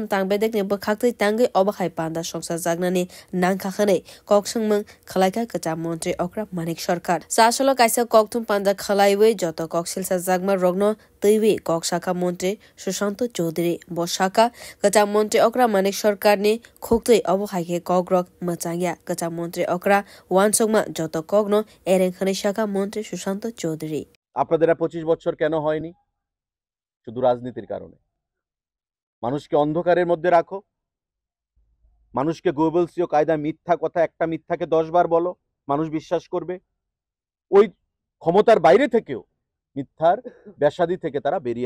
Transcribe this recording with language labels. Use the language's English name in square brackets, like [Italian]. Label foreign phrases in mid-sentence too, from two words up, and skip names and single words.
[Kok Borok] tangbedek ni bakhakti tangai obakhai panda songsa jagnani nangkhakhane koksangmang khalaika kacha montri okra manik sarkar sasolo kaisa koktum panda khalaiwe joto koksil sa jagma rogno teiwi koksaka montri Sushant Chaudhary boshaka kacha montri okra manik sarkar ni khoktei obakhai ke kogrok machangya kacha montri okra wansogma joto kogno erengkhane shaka montri Sushant Chaudhary [Bangla] আপনাদের 25 বছর কেন হয়নি শুধু রাজনীতির কারণে মানুষকে অন্ধকারের মধ্যে রাখো মানুষকে গোয়েবলসীয় কায়দা মিথ্যা কথা একটা মিথ্যাকে 10 বার বলো মানুষ বিশ্বাস করবে ওই ক্ষমতার বাইরে থেকেও মিথ্যার বেশাদি থেকে তারা বেরিয়ে